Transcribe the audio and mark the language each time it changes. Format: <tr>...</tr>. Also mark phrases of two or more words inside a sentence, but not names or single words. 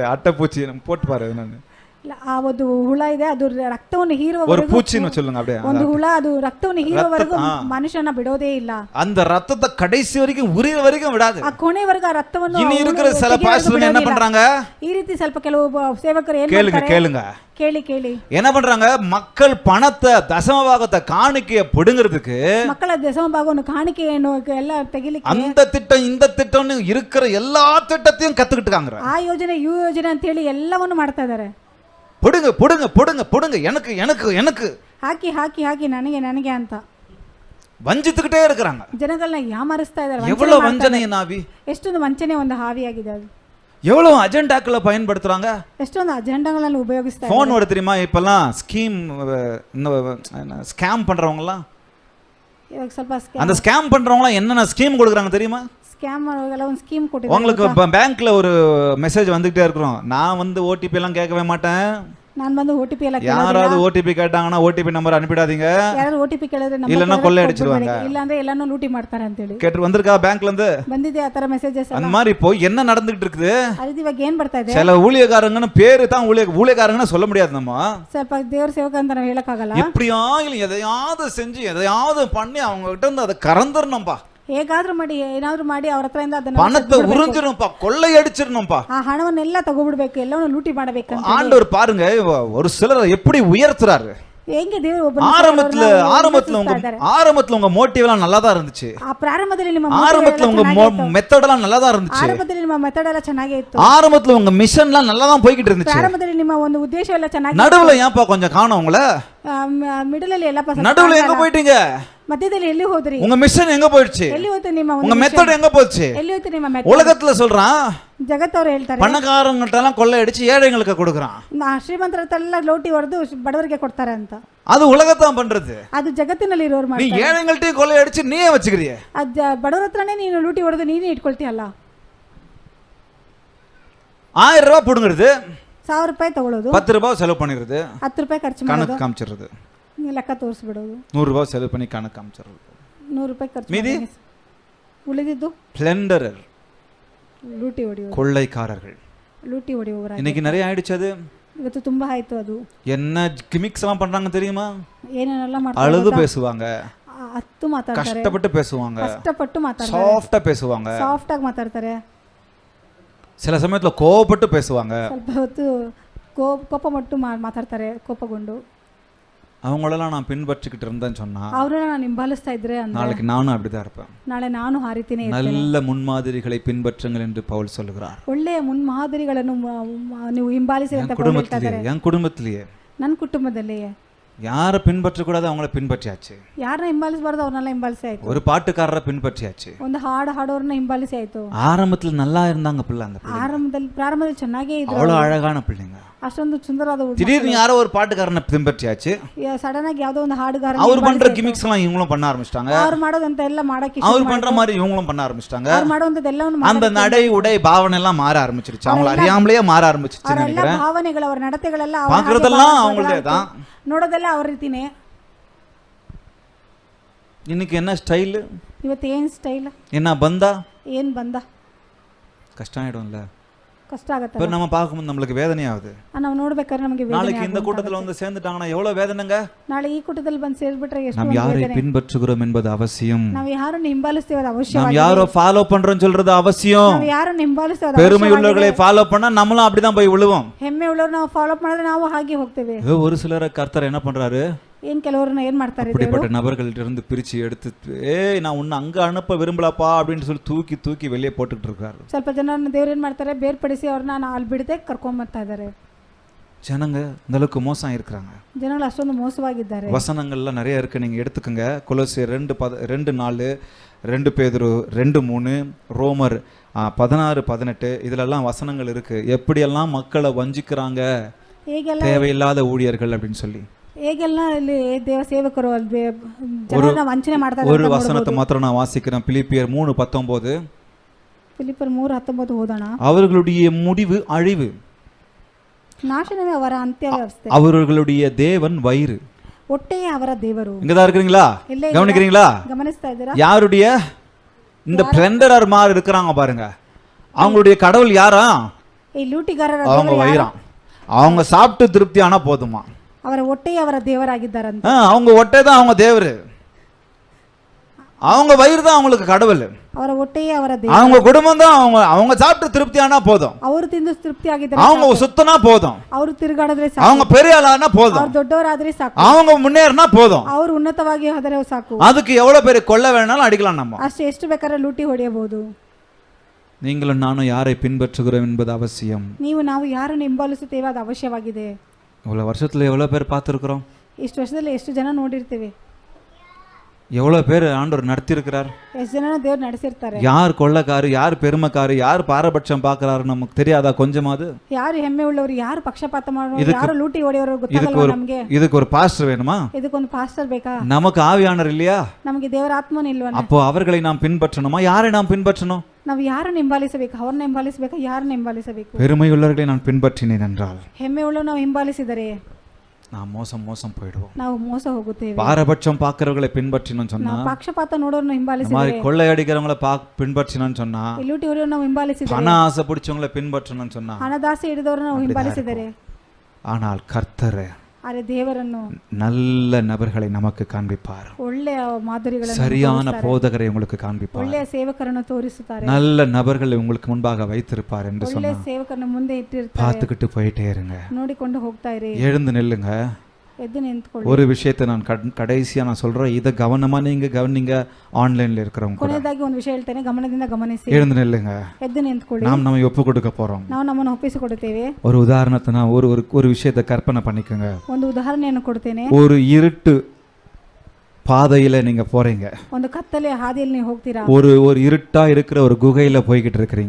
<ta>அட்டைப்பூச்சி நம்ம போட்டு பாரு. நான்</ta> <kn>ಇಲ್ಲ, ಆ ಒಂದು ಹುಳ ಇದೆ, ಅದು ರಕ್ತವನ್ನು</kn> <ta>ஒரு</ta> <kn>ಹೀರುವವರೆಗೂ,</kn> <ta>பூச்சின்னு சொல்லுங்க அப்படியே.</ta> <kn>ಒಂದು ಹುಳ ಅದು ರಕ್ತವನ್ನು ಹೀರುವವರೆಗೂ ಮನುಷ್ಯನ ಬಿಡೋದೇ ಇಲ್ಲ.</kn> <ta>அந்த ரத்தத்தை கடைசி வரைக்கும் உரியிற வரைக்கும் விடாது.</ta> <kn>ಆ ಕೊನೆವರೆಗೂ ಆ ರಕ್ತವನ್ನು</kn> <ta>இனி இருக்கிற சில பாஸ்டர்ங்க என்ன பண்றாங்க?</ta> <kn>ಈ ರೀತಿ ಸ್ವಲ್ಪ ಕೆಲವು ಸೇವಕರು ಏನ್</kn> <ta>கேளுங்க</ta> <kn>ಮಾಡ್ತಾರೆ?</kn> <ta>கேளுங்க</ta> <kn>ಕೇಳಿ</kn> <ta>என்ன பண்றாங்க? மக்கள் பணத்தை தசமபாகத்தை காணிக்கைய பிடுங்கிறதுக்கு</ta> <kn>ಮಕ್ಕಳ ದಶಮ ಭಾಗವನ್ನು ಕಾಣಿಕೆಯನ್ನು ಎಲ್ಲ ತೆಗಿಲಿಕ್ಕೆ</kn> <ta>அந்த திட்டம் இந்த திட்டம்னு இருக்கிற எல்லா திட்டத்தையும் கத்துக்கிட்டுக்காங்க.</ta> <kn>ಆ ಯೋಜನೆ ಈ ಯೋಜನೆ ಅಂತ ಹೇಳಿ ಎಲ್ಲವನ್ನು ಮಾಡ್ತಾ ಇದ್ದಾರೆ.</kn> <ta>பொடுங்க பொடுங்க பொடுங்க பொடுங்க, எனக்கு எனக்கு எனக்கு</ta> <kn>ಹಾಕಿ ಹಾಕಿ ಹಾಕಿ ನನಗೆ ನನಗೆ ಅಂತ</kn> <ta>வஞ்சித்துக்கிட்டே இருக்கிறாங்க.</ta> <kn>ಜನಗಳನ್ನ ಯಾಮಾರಿಸ್ತಾ ಇದ್ದಾರೆ.</kn> <ta>எவ்வளவு வஞ்சனை நாவி,</ta> <kn>ಎಷ್ಟೊಂದು ವಂಚನೆ ಒಂದು ಹಾವಿಯಾಗಿದೆ ಅದು.</kn> <ta>எவ்வளவு அஜெண்டாக்களை பயன்படுத்துறாங்க,</ta> <kn>ಎಷ್ಟೊಂದು ಅಜೆಂಡಾಗಳನ್ನು ಉಪಯೋಗಿಸ್ತಾ</kn> <ta>ஃபோன் வருது தெரியுமா? இப்பெல்லாம் ஸ்கேம் பண்றவங்க எல்லாம்,</ta> <kn>ಇವಾಗ ಸ್ವಲ್ಪ</kn> <ta>அந்த ஸ்கேம் பண்றவங்க எல்லாம் என்னென்ன ஸ்கீம் கொடுக்குறாங்க தெரியுமா?</ta> <kn>ಸ್ಕ್ಯಾಮ್ ಎಲ್ಲ ಒಂದು ಸ್ಕೀಮ್ ಕೊಟ್ಟಿದ್ದಾರೆ.</kn> <ta>உங்களுக்கு பேங்க்ல ஒரு மெசேஜ் வந்துகிட்டே இருக்கிறோம். நான் வந்து ஓடிபி எல்லாம் கேட்கவே மாட்டேன்.</ta> <kn>ನಾನು ಬಂದು OTP ಎಲ್ಲ</kn> <ta>யாராவது ஓடிபி கேட்டாங்கன்னா ஓடிபி நம்பர் அனுப்பிடாதீங்க,</ta> <kn>ಯಾರು OTP ಕೇಳಿದ್ರೆ ನಮ್ಮ</kn> <ta>இல்லன்னா கொள்ளை அடிச்சிடுவாங்க,</ta> <kn>ಇಲ್ಲ ಅಂದ್ರೆ ಎಲ್ಲಾನು ಲೂಟಿ ಮಾಡ್ತಾರೆ ಅಂತ ಹೇಳಿ</kn> <ta>கேட்டு வந்திருக்கா பேங்க்ல இருந்து?</ta> <kn>ಬಂದಿದೆ ಆ ತರ ಮೆಸೇಜಸ್.</kn> <ta>அந்த மாதிரி இப்போ என்ன நடந்துகிட்டு இருக்குது?</ta> <kn>ಅದು ಇವಾಗ ಏನ್ ಬರ್ತಾ ಇದೆ?</kn> <ta>சில ஊழியக்காரங்கன்னு பேரு தான் ஊழியக்காரங்கன்னு சொல்ல முடியாது. நம்ம</ta> <kn>ಸ್ವಲ್ಪ ದೇವರ ಸೇವಕ ಅಂತ ನಾವು ಹೇಳಕ್ಕಾಗಲ್ಲ.</kn> <ta>எப்படியா இல்ல எதையாவது செஞ்சு எதையாவது பண்ணி அவங்க கிட்ட இருந்து அதை கறந்துடணும்பா,</ta> <kn>ಹೇಗಾದ್ರೂ ಮಾಡಿ ಏನಾದ್ರೂ ಮಾಡಿ ಅವ್ರ ಹತ್ರ ಇಂದ ಅದನ್ನ</kn> <ta>பணத்தை உறிஞ்சிடணும்பா, கொள்ளை அடிச்சிடணும்பா,</ta> <kn>ಆ ಹಣವನ್ನೆಲ್ಲ ತಗೋಬಿಡ್ಬೇಕು, ಎಲ್ಲವನ್ನು ಲೂಟಿ ಮಾಡಬೇಕಂತ</kn> <ta>ஆண்டவர் பாருங்க ஒரு சிலரை எப்படி உயர்த்துறாரு.</ta> <kn>ಹೆಂಗೆ ದೇವರು ಒಬ್ಬ</kn> <ta>ஆரம்பத்துல உங்க மோட்டிவ் எல்லாம் நல்லா தான் இருந்துச்சு,</ta> <kn>ಆ ಪ್ರಾರಂಭದಲ್ಲಿ ನಿಮ್ಮ</kn> <ta>ஆரம்பத்துல உங்க மெத்தட் எல்லாம் நல்லா தான் இருந்துச்சு,</ta> <kn>ಆರಂಭದಲ್ಲಿ ನಿಮ್ಮ ಮೆಥಡ್ ಎಲ್ಲ ಚೆನ್ನಾಗೇ ಇತ್ತು,</kn> <ta>ஆரம்பத்துல உங்க மிஷன் எல்லாம் நல்லா தான் போய்கிட்டு இருந்துச்சு,</ta> <kn>ಪ್ರಾರಂಭದಲ್ಲಿ ನಿಮ್ಮ ಒಂದು ಉದ್ದೇಶ ಎಲ್ಲ ಚೆನ್ನಾಗಿ.</kn> <ta>நடுவுல ஏன்பா கொஞ்சம் காணோம் உங்களை?</ta> <kn>ಮಿಡಲ್ ಅಲ್ಲಿ ಎಲ್ಲ</kn> <ta>நடுவுல எங்க போயிட்டீங்க?</ta> <kn>ಮಧ್ಯದಲ್ಲಿ ಎಲ್ಲಿ ಹೋದ್ರಿ?</kn> <ta>உங்க மிஷன் எங்க போயிடுச்சு?</ta> <kn>ಎಲ್ಲಿ ಹೋಯ್ತು ನಿಮ್ಮ</kn> <ta>உங்க மெத்தட் எங்க போச்சு?</ta> <kn>ಎಲ್ಲಿ ಹೋಯ್ತು ನಿಮ್ಮ ಮೆಥಡ್?</kn> <ta>உலகத்துல சொல்றான்,</ta> <kn>ಜಗತ್ತವರು ಹೇಳ್ತಾರೆ</kn> <ta>பணக்காரங்கட்ட எல்லாம் கொள்ளை அடிச்சு ஏழைங்களுக்கு கொடுக்கறான்,</ta> <kn>ಶ್ರೀಮಂತರ ಎಲ್ಲ ಲೋಟಿ ಹೊಡೆದು ಬಡವರಿಗೆ ಕೊಡ್ತಾರೆ ಅಂತ.</kn> <ta>அது உலகத்தான் பண்றது.</ta> <kn>ಅದು ಜಗತ್ತಿನಲ್ಲಿ ಇರೋರು</kn> <ta>நீ</ta> <kn>ಮಾಡ್ತಾರೆ.</kn> <ta>ஏழைங்கள்ட்ட கொள்ளை அடிச்சு நீயே வச்சுக்கிறியே,</ta> <kn>ಬಡವರ ಹತ್ರನೇ ನೀನು ಲೂಟಿ ಹೊಡೆದು ನೀನೇ ಇಟ್ಕೊಳ್ತೀಯಲ್ಲ.</kn> <ta>1000 ரூபாய் புடுங்கிறது,</ta> <kn>1000 ರೂಪಾಯಿ ತಗೊಳ್ಳೋದು,</kn> <ta>10 ரூபாய் செலவு பண்ணிடுறது,</ta> <kn>10 ರೂಪಾಯಿ ಖರ್ಚು ಮಾಡೋದು,</kn> <ta>கணக்கு காமிச்சிடுறது,</ta> <kn>ಲೆಕ್ಕ ತೋರಿಸ್ಬಿಡೋದು,</kn> <ta>100 ரூபாய் செலவு பண்ணி கணக்கு காமிச்சிடுறது,</ta> <kn>100 ರೂಪಾಯಿ ಖರ್ಚು</kn> <ta>மீதி</ta> <kn>ಉಳಿದಿದ್ದು</kn> <ta>பிளண்டரர்,</ta> <kn>ಲೂಟಿ ಹೊಡೆಯೋದು,</kn> <ta>கொள்ளைக்காரர்கள்.</ta> <kn>ಲೂಟಿ ಹೊಡೆಯುವವರ</kn> <ta>இன்னைக்கு நிறைய ஆயிடுச்சு. அது</ta> <kn>ಇವತ್ತು ತುಂಬಾ ಆಯ್ತು. ಅದು</kn> <ta>என்ன கிமிக்ஸ் எல்லாம் பண்றாங்க தெரியுமா?</ta> <kn>ಏನೇನೆಲ್ಲ ಮಾಡ್ತಾರೆ,</kn> <ta>அழுது பேசுவாங்க,</ta> <kn>ಹತ್ತು ಮಾತಾಡ್ತಾರೆ,</kn> <ta>கஷ்டப்பட்டு பேசுவாங்க,</ta> <kn>ಕಷ್ಟಪಟ್ಟು ಮಾತಾಡ್ತಾರೆ,</kn> <ta>சாஃப்ட்டா பேசுவாங்க,</ta> <kn>ಸಾಫ್ಟ್ ಆಗಿ ಮಾತಾಡ್ತಾರೆ,</kn> <ta>சில சமயத்துல கோவப்பட்டு பேசுவாங்க,</ta> <kn>ಸ್ವಲ್ಪ ಹೊತ್ತು ಕೋಪ ಮಟ್ಟು ಮಾತಾಡ್ತಾರೆ, ಕೋಪಗೊಂಡು.</kn> <ta>அவங்களெல்லாம் நான் பின்பற்றிக்கிட்டு இருந்தேன்னு சொன்னா</ta> <kn>ಅವ್ರನ್ನ ನಾನು ಹಿಂಬಾಲಿಸ್ತಾ ಇದ್ರೆ</kn> <ta>நாளைக்கு நானும் அப்படிதான் இருப்பேன்.</ta> <kn>ನಾಳೆ ನಾನು ಆ ರೀತಿನೇ</kn> <ta>நல்ல முன்மாதிரிகளை பின்பற்றுங்கள் என்று பவுல் சொல்லுகிறார்.</ta> <kn>ಒಳ್ಳೆಯ ಮುನ್ಮಾದರಿಗಳನ್ನು ನೀವು ಹಿಂಬಾಲಿಸಿ ಅಂತ ಪೌಲ್ ಹೇಳ್ತಾ ಇದ್ದಾರೆ.</kn> <ta>என் குடும்பத்திலேயே</ta> <kn>ನನ್ನ ಕುಟುಂಬದಲ್ಲಿ</kn> <ta>யாரை பின்பற்றக்கூடாது அவங்கள பின்பற்றியாச்சு,</ta> <kn>ಯಾರನ್ನ ಹಿಂಬಾಲಿಸಬಾರ್ದು ಅವ್ರನ್ನೆಲ್ಲ ಹಿಂಬಾಲಿಸಿ ಆಯ್ತು,</kn> <ta>ஒரு பாட்டுக்காரரை பின்பற்றியாச்சு,</ta> <kn>ಒಂದು ಹಾಡು ಹಾಡೋರನ್ನ ಹಿಂಬಾಲಿಸಿ ಆಯ್ತು.</kn> <ta>ஆரம்பத்துல நல்லா இருந்தாங்க பிள்ளை, அந்த</ta> <kn>ಪ್ರಾರಂಭದಲ್ಲಿ ಚೆನ್ನಾಗೇ ಇದ್ರು,</kn> <ta>அவ்வளவு அழகான பிள்ளைங்க.</ta> <kn>ಅಷ್ಟೊಂದು ಸುಂದರವಾದ</kn> <ta>திடீர்னு யாரோ ஒரு பாட்டுக்காரனை பின்பற்றியாச்சு,</ta> <kn>ಸಡನ್ ಆಗಿ ಯಾವ್ದೋ ಒಂದು ಹಾಡುಗಾರ</kn> <ta>அவர் பண்ற கிமிக்ஸ் எல்லாம் இவங்களும் பண்ண ஆரம்பிச்சிட்டாங்க,</ta> <kn>ಅವ್ರು ಮಾಡೋದಂತ ಎಲ್ಲ ಮಾಡಕ್ಕೆ,</kn> <ta>அவர் பண்ற மாதிரி இவங்களும் பண்ண ஆரம்பிச்சிட்டாங்க,</ta> <kn>ಅವ್ರು ಮಾಡೋದಂತೆಲ್ಲವನ್ನು</kn> <ta>அந்த நடை உடை பாவனை எல்லாம் மாற ஆரம்பிச்சிருச்சு, அவங்க அறியாமலேயே மாற ஆரம்பிச்சிருச்சு நினைக்கிறேன்.</ta> <kn>ಭಾವನೆಗಳು ಅವರ ನಡತೆಗಳೆಲ್ಲ</kn> <ta>பாக்குறதெல்லாம் அவங்களே தான்,</ta> <kn>ನೋಡೋದೆಲ್ಲ ಅವ್ರ ರೀತಿನೇ.</kn> <ta>இன்னைக்கு என்ன ஸ்டைல்,</ta> <kn>ಇವತ್ತು ಏನ್ ಸ್ಟೈಲ್,</kn> <ta>என்ன பந்தா,</ta> <kn>ಏನ್ ಬಂದ,</kn> <ta>கஷ்டம் ஆயிடும்ல.</ta> <kn>ಕಷ್ಟ ಆಗತ್ತೆ.</kn> <ta>இப்போ நம்ம பார்க்கும்போது நம்மளுக்கு வேதனையாகுது.</ta> <kn>ನಾವು ನೋಡ್ಬೇಕಾದ್ರೆ ನಮಗೆ</kn> <ta>நாளைக்கு இந்த கூட்டத்துல வந்து சேர்ந்துட்டாங்கன்னா எவ்வளவு வேதனைங்க.</ta> <kn>ನಾಳೆ ಈ ಕೂಟದಲ್ಲಿ ಬಂದು ಸೇರ್ಬಿಟ್ರೆ ಎಷ್ಟು</kn> <ta>நாம் யாரை பின்பற்றுகிறோம் என்பது அவசியம்.</ta> <kn>ನಾವು ಯಾರನ್ನು ಹಿಂಬಾಲಿಸ್ತೀವಿ ಅದು ಅವಶ್ಯವಾಗಿ.</kn> <ta>நாம் யாரை ஃபாலோ பண்றோம்னு சொல்றது அவசியம்.</ta> <kn>ನಾವು ಯಾರನ್ನು ಹಿಂಬಾಲಿಸ್ತೀವಿ ಅದು</kn> <ta>பெருமை உள்ளவர்களை ஃபாலோ பண்ணா நம்மளும் அப்படிதான் போய் விழுவோம்.</ta> <kn>ಹೆಮ್ಮೆ உள்ளವರು ನಾವು ಫಾಲೋ ಮಾಡಿದ್ರೆ ನಾವು ಹಾಗೆ ಹೋಗ್ತೇವೆ.</kn> <ta>ஒரு சிலரை கர்த்தர் என்ன பண்றாரு,</ta> <kn>ಏನ್ ಕೆಲವರನ್ನ ಏನ್ ಮಾಡ್ತಾರೆ,</kn> <ta>அப்படிப்பட்ட நபர்கள்ட்ட இருந்து பிரிச்சு எடுத்து ஏய் நான் உன்னை அங்க அனுப்ப விரும்பலப்பா அப்படின்னு சொல்லி தூக்கி தூக்கி வெளியே போட்டுக்கிட்டு இருக்காரு.</ta> <kn>ಸ್ವಲ್ಪ ಜನರನ್ನ ದೇವರು ಏನ್ ಮಾಡ್ತಾರೆ, ಬೇರ್ಪಡಿಸಿ ಅವ್ರನ್ನ ಅಲ್ಲಿ ಬಿಡದೆ ಕರ್ಕೊಂಡ್ ಬರ್ತಾ ಇದ್ದಾರೆ.</kn> <ta>ஜனங்க இந்த அளவுக்கு மோசம் இருக்கிறாங்க.</ta> <kn>ಜನಗಳು ಅಷ್ಟೊಂದು ಮೋಸವಾಗಿದ್ದಾರೆ.</kn> <ta>வசனங்கள்லாம் நிறைய இருக்கு, நீங்க எடுத்துக்கங்க. கொலோசியர் 2:4, 2 பேதுரு 2:3, ரோமர் 16, 18 இதுலெல்லாம் வசனங்கள் இருக்கு, எப்படியெல்லாம் மக்களை வஞ்சிக்கிறாங்க</ta> <kn>ಹೇಗೆಲ್ಲ</kn> <ta>தேவையில்லாத ஊழியர்கள் அப்படின்னு சொல்லி.</ta> <kn>ಹೇಗೆಲ್ಲ ಇಲ್ಲಿ ದೇವ ಸೇವಕರು ಜನರನ್ನ ವಂಚನೆ ಮಾಡ್ತಾರೆ.</kn> <ta>ஒரு வசனத்தை மாத்திரம் நான் வாசிக்கிறேன். பிலிப்பியர் 3:19.</ta> <kn>ಫಿಲಿಪ್ಪರ್ 3:19 ಓದೋಣ.</kn> <ta>அவர்களுடைய முடிவு அழிவு,</ta> <kn>ನಾಶನವೇ ಅವರ ಅಂತ್ಯವ್ಯವಸ್ಥೆ,</kn> <ta>அவர்களுடைய தேவன் வயிறு.</ta> <kn>ಹೊಟ್ಟೆಯೇ ಅವರ ದೇವರು.</kn> <ta>இங்கதான் இருக்கிறீங்களா? கவனிக்கிறீங்களா?</ta> <kn>ಗಮನಿಸ್ತಾ ಇದ್ದೀರಾ?</kn> <ta>யாருடைய இந்த பிளண்டரர் மாதிரி இருக்கிறாங்க பாருங்க, அவங்களுடைய கடவுள் யாரா?</ta> <kn>ಈ ಲೂಟಿಗಾರರ</kn> <ta>அவங்க வயிறாம். அவங்க சாப்பிட்டு திருப்தி ஆனா போதுமா,</ta> <kn>ಅವರ ಹೊಟ್ಟೆಯೇ ಅವರ ದೇವರಾಗಿದ್ದಾರಂತೆ.</kn> <ta>அவங்க ಹೊಟ್ಟೆ தான் அவங்க தேவரு, அவங்க வயிறு தான் அவங்களுக்கு கடவுள்,</ta> <kn>ಅವರ ಹೊಟ್ಟೆಯೇ ಅವರ ದೇವರು.</kn> <ta>அவங்க குடும்பம் தான் அவங்க சாப்பிட்டு திருப்தி ஆனா போதும்,</ta> <kn>ಅವರು ತಿಂದು ತೃಪ್ತಿ ಆಗಿದ್ದಾರೆ,</kn> <ta>அவங்க சுத்தனா போதும்,</ta> <kn>ಅವರು ತಿರುಗಾಡಿದ್ರೆ ಸಾಕು,</kn> <ta>அவங்க பெரிய ஆளானா போதும்,</ta> <kn>ಅವರು ದೊಡ್ಡವರಾದ್ರೆ ಸಾಕು,</kn> <ta>அவங்க முன்னேறினா போதும்.</ta> <kn>ಅವರು ಉನ್ನತವಾಗಿ ಹೋದರೆ ಸಾಕು.</kn> <ta>அதுக்கு எவ்வளவு பேர் கொல்ல வேணாலும் அடிக்கலாம் நம்ம.</ta> <kn>ಅಷ್ಟೇ, ಎಷ್ಟು ಬೇಕಾದ್ರೆ ಲೂಟಿ ಹೊಡೆಯಬಹುದು.</kn> <ta>நீங்களும் நானும் யாரை பின்பற்றுகிறோம் என்பது அவசியம்.</ta> <kn>ನೀವು ನಾವು ಯಾರನ್ನು ಹಿಂಬಾಲಿಸುತ್ತೇವೆ ಅದು ಅವಶ್ಯವಾಗಿದೆ.</kn> <ta>இவ்வளவு வருஷத்துல எவ்வளவு பேர் பார்த்துருக்கிறோம்?</ta> <kn>ಇಷ್ಟು ವರ್ಷದಲ್ಲಿ ಎಷ್ಟು ಜನ ನೋಡಿರ್ತೇವೆ?</kn> <ta>எவ்வளவு பேர் ஆண்டவர் நடத்தி இருக்கிறார்?</ta> <kn>ಎಷ್ಟು ಜನ ದೇವರು ನಡೆಸಿರ್ತಾರೆ?</kn> <ta>யார் கொள்ளக்காரு, யார் பெருமைக்காரு, யார் பாரபட்சம் பார்க்கறாரு நமக்கு தெரியாதா கொஞ்சமாவது?</ta> <kn>ಯಾರು ಹೆಮ್ಮೆ ಉಳ್ಳವರು, ಯಾರು ಪಕ್ಷಪಾತ ಮಾಡೋರು, ಯಾರು ಲೂಟಿ ಹೊಡೆಯೋರು ಗೊತ್ತಾಗಲ್ಲ ನಮಗೆ.</kn> <ta>இதுக்கு ஒரு பாஸ்டர் வேணுமா?</ta> <kn>ಇದಕ್ಕೊಂದು ಪಾಸ್ಟರ್ ಬೇಕಾ?</kn> <ta>நமக்கு ஆவியானவர் இல்லையா?</ta> <kn>ನಮಗೆ ದೇವರ ಆತ್ಮನೇ ಇಲ್ವಾ?</kn> <ta>அப்போ அவர்களை நாம் பின்பற்றணுமா? யாரை நாம் பின்பற்றணும்?</ta> <kn>ನಾವು ಯಾರನ್ನು ಹಿಂಬಾಲಿಸಬೇಕು? ಅವ್ರನ್ನ ಹಿಂಬಾಲಿಸಬೇಕಾ? ಯಾರನ್ನ ಹಿಂಬಾಲಿಸಬೇಕು?</kn> <ta>பெருமை உள்ளவர்களை நான் பின்பற்றினேன் என்றால்,</ta> <kn>ಹೆಮ್ಮೆ ಉಳ್ಳವರು ನಾವು ಹಿಂಬಾಲಿಸಿದರೆ</kn> <ta>நாம் மோசம் போயிடுவோம்.</ta> <kn>ನಾವು ಮೋಸ ಹೋಗುತ್ತೇವೆ.</kn> <ta>பாரபட்சம் பார்க்கறவங்களை பின்பற்றினோம்னு சொன்னா,</ta> <kn>ನಾವು ಪಕ್ಷಪಾತ ನೋಡೋರನ್ನ</kn> <ta>இந்த</ta> <kn>ಹಿಂಬಾಲಿಸಿದರೆ,</kn> <ta>மாதிரி கொள்ளையடிக்கிறவங்களை பின்பற்றினோம்னு சொன்னா,</ta> <kn>ಲೂಟಿ ಹೊಡೆಯೋರು ನಾವು ಹಿಂಬಾಲಿಸಿದರೆ,</kn> <ta>பண ஆசை பிடிச்சவங்களை பின்பற்றணும்னு சொன்னா,</ta> <kn>ಹಣದಾಸೆ ಹಿಡಿದವರನ್ನ ನಾವು ಹಿಂಬಾಲಿಸಿದರೆ,</kn> <ta>ஆனால் கர்த்தர்</ta> <kn>ಆದರೆ ದೇವರನ್ನು</kn> <ta>நல்ல நபர்களை நமக்கு காண்பிப்பார்,</ta> <kn>ಒಳ್ಳೆಯ ಮಾದರಿಗಳನ್ನು,</kn> <ta>சரியான போதகரை உங்களுக்கு காண்பிப்பார்,</ta> <kn>ಒಳ್ಳೆಯ ಸೇವಕರನ್ನು ತೋರಿಸುತ್ತಾರೆ,</kn> <ta>நல்ல நபர்களை உங்களுக்கு முன்பாக வைத்திருப்பார் என்று</ta> <kn>ಒಳ್ಳೆಯ</kn> <ta>சொன்னா</ta> <kn>ಸೇವಕರನ್ನು ಮುಂದೆ ಇಟ್ಟಿರ್ತಾರೆ.</kn> <ta>பார்த்துக்கிட்டு போயிட்டே இருங்க.</ta> <kn>ನೋಡಿಕೊಂಡು ಹೋಗ್ತಾ ಇರಿ.</kn> <ta>எழுந்து நில்லுங்க.</ta> <kn>ಎದ್ದು ನಿಂತ್ಕೊಳ್ಳಿ.</kn> <ta>ஒரு விஷயத்தை நான் கடைசியா நான் சொல்றேன், இதை கவனமா நீங்க கவனிங்க. ஆன்லைன்ல இருக்கிறவங்க கூட</ta> <kn>ಕೊನೆಯದಾಗಿ ಒಂದು ವಿಷಯ ಹೇಳ್ತೇನೆ, ಗಮನದಿಂದ ಗಮನಿಸಿ.</kn> <ta>எழுந்து நில்லுங்க.</ta> <kn>ಎದ್ದು ನಿಂತ್ಕೊಳ್ಳಿ.</kn> <ta>நாம் நம்ம ஒப்பு கொடுக்க போறோம்.</ta> <kn>ನಾವು ನಮ್ಮನ್ನು ಒಪ್ಪಿಸಿಕೊಡುತ್ತೇವೆ.</kn> <ta>ஒரு உதாரணத்தை நான் ஒரு விஷயத்தை கற்பனை பண்ணிக்கோங்க.</ta> <kn>ಒಂದು ಉದಾಹರಣೆಯನ್ನು ಕೊಡ್ತೇನೆ.</kn> <ta>ஒரு இருட்டு பாதையில நீங்க போறீங்க,</ta> <kn>ಒಂದು ಕತ್ತಲೆಯ ಹಾದಿಯಲ್ಲಿ ನೀವು ಹೋಗ್ತೀರಾ.</kn> <ta>ஒரு இருட்டா இருக்கிற ஒரு குகையில போய்கிட்டு இருக்கிறீங்க.</ta>